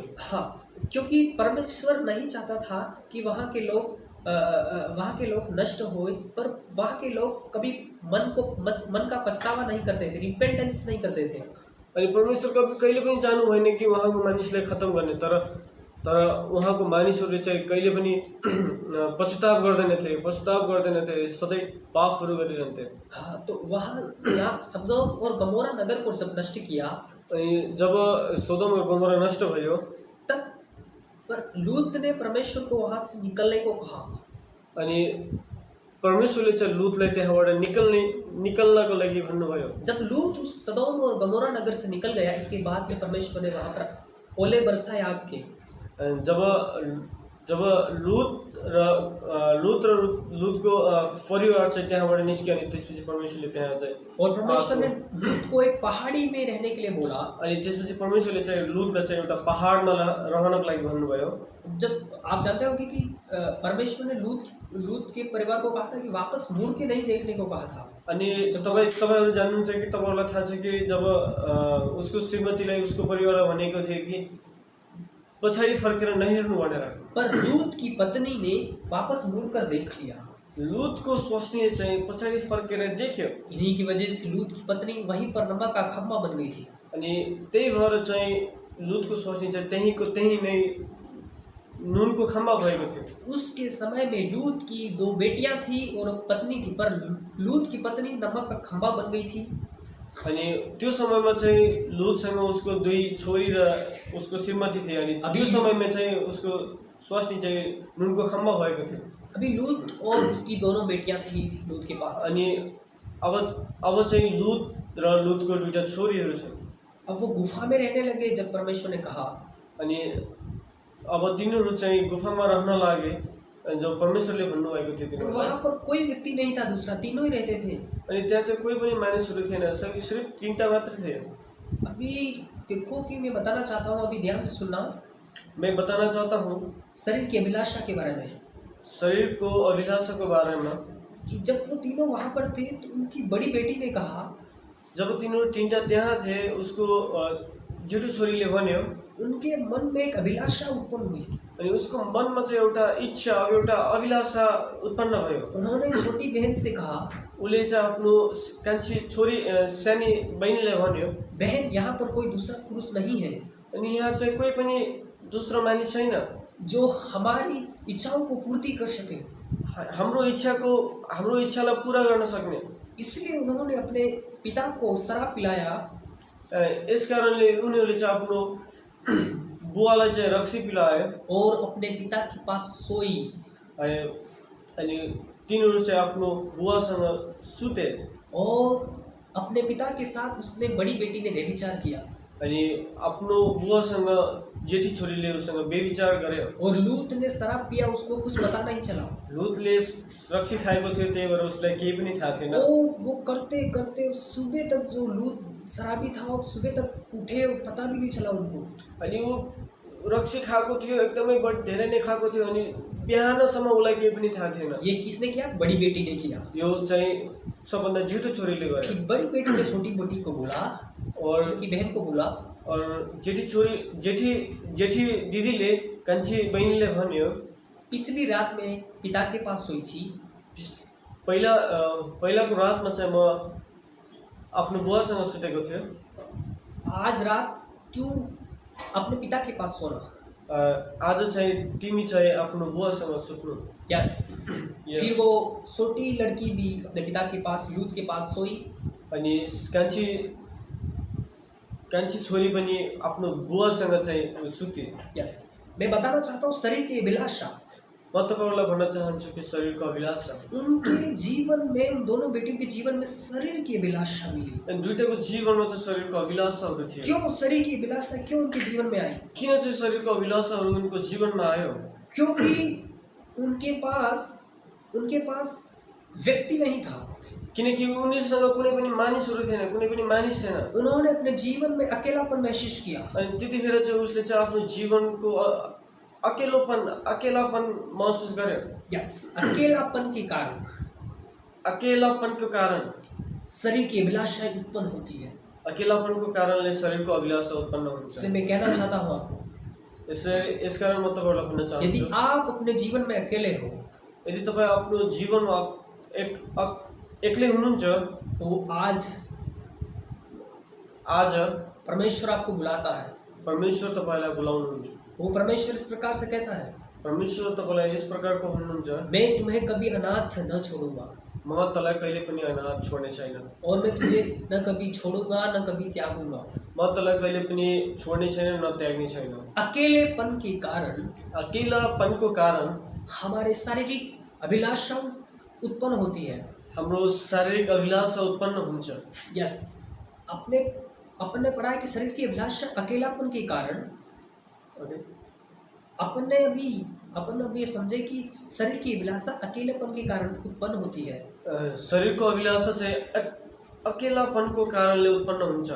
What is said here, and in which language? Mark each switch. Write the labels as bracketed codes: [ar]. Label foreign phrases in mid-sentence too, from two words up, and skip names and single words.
[hi] हाँ, क्योंकि परमेश्वर नहीं चाहता था कि वहाँ के लोग नष्ट होए, पर वहाँ के लोग कभी मन का पछतावा नहीं करते थे, रिपेंटेंस नहीं करते थे। [ne] अनि परमेश्वर कहिले पनि चाहनु भएन कि उहाँको मानिसलाई खत्म गर्ने, तर उहाँको मानिसहरूले चाहिँ कहिले पनि पश्चाताप गर्दैनथे, सधैँ पापहरू गरिरहन्थे। [hi] हाँ, तो वहाँ जहाँ सदोम और गमोरा नगर को जब नष्ट किया, [ne] अनि जब सोदोम और गमोरा नष्ट भयो, [hi] तब पर लूत ने परमेश्वर को वहाँ से निकलने को कहा। [ne] अनि परमेश्वरले चाहिँ लुतलाई त्यहाँबाट निकल्नको लागि भन्नुभयो। [hi] जब लूत उस सदोम और गमोरा नगर से निकल गया, इसके बाद में परमेश्वर ने वहां पर ओले बरसाए आग के। [ne] जब लुत र लुतको परिवार चाहिँ त्यहाँबाट निस्क्यो अनि त्यसपछि परमेश्वरले त्यहाँ चाहिँ [hi] और परमेश्वर ने लूत को एक पहाड़ी में रहने के लिए बोला। [ne] अनि त्यसपछि परमेश्वरले चाहिँ लुतलाई चाहिँ एउटा पहाडमा रहनको लागि भन्नुभयो। [hi] जब आप जानते होंगे कि परमेश्वर ने लूत के परिवार को कहा था कि वापस मुड़ के नहीं देखने को कहा था। [ne] अनि तपाईहरु जान्नुहुन्छ कि तपाईहरुलाई थाहा छ कि जब उसको श्रीमतीलाई उसको परिवारले भनेको थियो कि पछाडि फर्केर नहेर्नु भनेर, [hi] पर लूत की पत्नी ने वापस मुड़कर देख लिया। [ne] लुतको स्वास्नीले चाहिँ पछाडि फर्केर देख्यो। [hi] इन्हीं की वजह से लूत की पत्नी वहीं पर नमक का खम्बा बन गई थी। [ne] अनि त्यही भएर चाहिँ लुतको स्वास्नी चाहिँ त्यही नै नुनको खम्बा भएको थियो। [hi] उसके समय में लूत की 2 बेटियां थी और पत्नी थी, पर लूत की पत्नी नमक का खम्बा बन गई थी। [ne] अनि त्यो समयमा चाहिँ लुतसँग उसको 2 छोरी र उसको श्रीमती थिए। अनि त्यो समयमा चाहिँ उसको स्वास्नी चाहिँ नुनको खम्बा भएको थियो। [hi] अभी लूत और उसकी दोनों बेटियां थी लूत के पास। [ne] अनि अब चाहिँ लुत र लुतको 2टा छोरीहरू छन्। [hi] अब वो गुफा में रहने लगे जब परमेश्वर ने कहा। [ne] अनि अब तिनीहरू चाहिँ गुफामा रहन लागे जब परमेश्वरले भन्नुभएको थियो तिनीहरूलाई। [hi] वहाँ पर कोई व्यक्ति नहीं था दूसरा, तीनों ही रहते थे। [ne] अनि त्यहाँ चाहिँ कोही पनि मानिसहरू थिएन, सिर्फ 3टा मात्र थिए। [hi] अभी देखो कि मैं बताना चाहता हूँ, अभी ध्यान से सुनना। मैं बताना चाहता हूँ शरीर की अभिलाषा के बारे में, [ne] शरीर को अभिलाषा को बारे में, [hi] कि जब वो तीनों वहाँ पर थे तो उनकी बड़ी बेटी ने कहा, [ne] जब तीनों 3टा त्यहाँ थे उसको जेठो छोरीले भन्यो, [hi] उनके मन में एक अभिलाषा उत्पन्न हुई। [ne] अनि उसको मनमा चाहिँ एउटा इच्छा, एउटा अभिलाषा उत्पन्न भयो। [hi] उन्होंने छोटी बहन से कहा, [ne] उसले चाहिँ आफ्नो कान्छी छोरी सानी बहिनीलाई भन्यो, [hi] बहन यहाँ पर कोई दूसरा पुरुष नहीं है, [ne] अनि यहाँ चाहिँ कोही पनि दोस्रो मानिस छैन [hi] जो हमारी इच्छाओं को पूर्ति कर सके, [ne] हाम्रो इच्छालाई पूरा गर्न सक्ने। [hi] इसलिए उन्होंने अपने पिता को शराब पिलाया। [ne] यस कारणले उनीहरूले चाहिँ आफ्नो बुवालाई चाहिँ रक्सी पिलायो [hi] और अपने पिता के पास सोई। [ne] अनि तिनीहरू चाहिँ आफ्नो बुवासँग सुते [hi] और अपने पिता के साथ उसने बड़ी बेटी ने व्यभिचार किया। [ne] अनि आफ्नो बुवासँग जेठी छोरीले उसँग व्यभिचार गर्यो। [hi] और लूत ने शराब पिया, उसको कुछ पता नहीं चला। [ne] लूतले रक्सी खाएको थियो, त्यही भएर उसलाई केही पनि थाहा थिएन। [hi] वो करते करते सुबह तक जो लूत शराबी था और सुबह तक उठे, पता भी नहीं चला उनको। [ne] अनि ऊ रक्सी खाएको थियो, एकदमै धेरै नै खाएको थियो, अनि बिहानसम्म उसलाई केही पनि थाहा थिएन। [hi] ये किसने किया? बड़ी बेटी ने किया। [ne] यो चाहिँ सबभन्दा जेठो छोरीले गर्यो। [hi] बड़ी बेटी ने छोटी बेटी को बोला और उनकी बहन को बोला, [ne] और जेठी दिदीले कान्छी बहिनीले भन्यो, [hi] पिछली रात में पिता के पास सोई थी। [ne] पहिलाको रातमा चाहिँ म आफ्नो बुवासँग सुतेको थियो। [hi] आज रात तू अपने पिता के पास सोना। [ne] आज चाहिँ तिमी चाहिँ आफ्नो बुवासँग सुत्नु। [hi] यस। फिर वो छोटी लड़की भी अपने पिता के पास, लूत के पास सोई। [ne] अनि कान्छी छोरी पनि आफ्नो बुवासँग चाहिँ सुती। [hi] यस। मैं बताना चाहता हूँ शरीर की अभिलाषा। [ne] म तपाईहरुलाई भन्न चाहन्छु कि शरीरको अभिलाषा, [hi] उनके जीवन में, उन दोनों बेटियों के जीवन में शरीर की अभिलाषा मिली। [ne] अनि दुईटाको जीवनमा चाहिँ शरीरको अभिलाषाहरू थियो। [hi] क्यों शरीर की अभिलाषा क्यों उनके जीवन में आई? [ne] किन चाहिँ शरीरको अभिलाषाहरू उनको जीवनमा आयो? [hi] क्योंकि उनके पास व्यक्ति नहीं था। [ne] किनकि उनीसँग कुनै पनि मानिसहरू थिएन, कुनै पनि मानिस थिएन। [hi] उन्होंने अपने जीवन में अकेलापन महसूस किया। [ne] अनि त्यतिखेर चाहिँ उसले चाहिँ आफ्नो जीवनको अकेलापन महसुस गर्यो। [hi] यस। अकेलापन के कारण शरीर की अभिलाषा उत्पन्न होती है। [ne] अकेलापनको कारणले शरीरको अभिलाषा उत्पन्न हुन्छ। [hi] इससे मैं कहना चाहता हूँ आपको, [ne] यस कारण म तपाईहरुलाई भन्न चाहन्छु, [hi] यदि आप अपने जीवन में अकेले हो, [ne] यदि तपाई आफ्नो जीवनमा एक्लै हुनुहुन्छ, [hi] तो आज परमेश्वर आपको बुलाता है। [ne] परमेश्वर तपाईलाई बोलाउनुहुन्छ। [hi] वो परमेश्वर इस प्रकार से कहता है, [ne] परमेश्वर तपाईलाई यस प्रकारको भन्नुहुन्छ, [hi] मैं तुम्हें कभी अनाथ न छोड़ूंगा, [ne] म तँलाई कहिले पनि अनाथ छोड्ने छैन, [hi] और मैं तुझे न कभी छोड़ूंगा न कभी त्यागूंगा। [ne] म तँलाई कहिले पनि छोड्ने छैन, न त्याग्ने छैन। [hi] अकेलेपन के कारण, [ne] अकेलापनको कारण [hi] हमारे शारीरिक अभिलाषाओं उत्पन्न होती है। [ne] हाम्रो शारीरिक अभिलाषा उत्पन्न हुन्छ। [hi] यस, अपने अपन ने पढ़ा है कि शरीर की अभिलाषा अकेलापन के कारण, [ne] अनि [hi] अपन अभी ये समझे कि शरीर की अभिलाषा अकेलेपन के कारण उत्पन्न होती है। [ne] शरीरको अभिलाषा चाहिँ अकेलापनको कारणले उत्पन्न हुन्छ।